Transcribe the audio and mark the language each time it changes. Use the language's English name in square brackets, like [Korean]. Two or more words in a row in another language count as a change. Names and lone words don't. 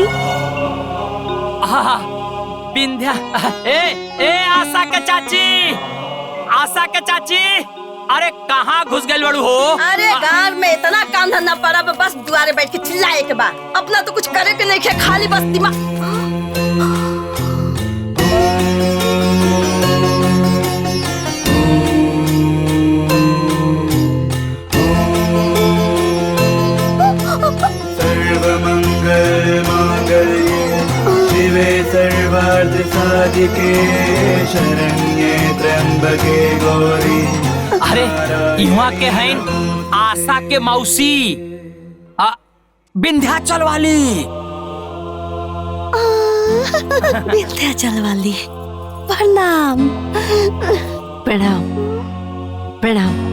[Bhojpuri] हाँ, विंध्या। ए आशा के चाची, आशा के चाची, अरे कहाँ घुस गए बड़ू हो? अरे गांव में इतना काम धंधा पड़ा, बस दुआरे बैठ के चिल्लाए के बाद अपना तो कुछ करे के नहीं खे, खाली बस दिमाग। [Sanskrit] सर्वमंगल मांगल्ये शिवे सर्वार्थ साधिके शरण्ये त्र्यंबके गौरी। [Bhojpuri] अरे यहाँ के हैं आशा के मौसी, विंध्याचल वाली। विंध्याचल वाली, प्रणाम। प्रणाम प्रणाम।